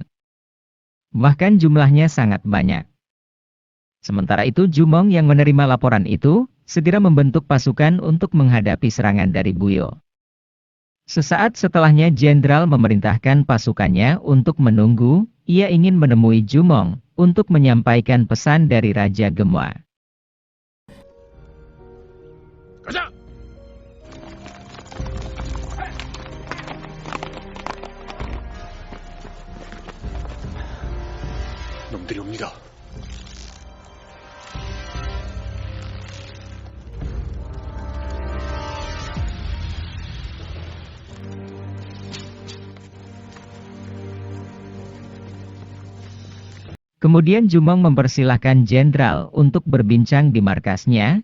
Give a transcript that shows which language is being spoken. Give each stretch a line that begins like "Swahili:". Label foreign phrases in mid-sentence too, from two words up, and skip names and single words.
Indonesian: Bahkan jumlahnya sangat banyak. Sementara itu Jumong yang menerima laporan itu, segera membentuk pasukan untuk menghadapi serangan dari Buyo. Sesaat setelahnya jenderal memerintahkan pasukannya untuk menunggu, ia ingin menemui Jumong, untuk menyampaikan pesan dari Raja Gemua.
Korean: 가자! 놈들이 옵니다.
Indonesian: Kemudian Jumong mempersilahkan jenderal untuk berbincang di markasnya.